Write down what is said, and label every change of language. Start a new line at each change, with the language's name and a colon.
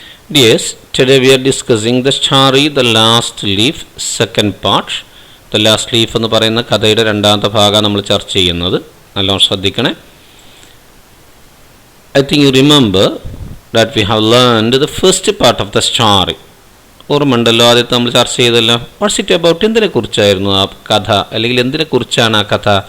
English: Yes, today we are discussing the story The Last Leaf, second part.
Malayalam: The Last Leaf എന്ന് പറയുന്ന കഥയുടെ രണ്ടാമത്തെ ഭാഗം നമ്മൾ ചർച്ച ചെയ്യുന്നത്. നല്ലോണം ശ്രദ്ധിക്കണേ.
English: I think you remember that we have learned the first part of the story.
Malayalam: ഓർമ്മയുണ്ടല്ലോ, ആദ്യത്തെ നമ്മൾ ചർച്ച ചെയ്തല്ലോ.
English: what's it about,
Malayalam: എന്തിനെ കുറിച്ചായിരുന്നു ആ കഥ, അല്ലെങ്കിൽ എന്തിനെ കുറിച്ചാണ് ആ കഥ?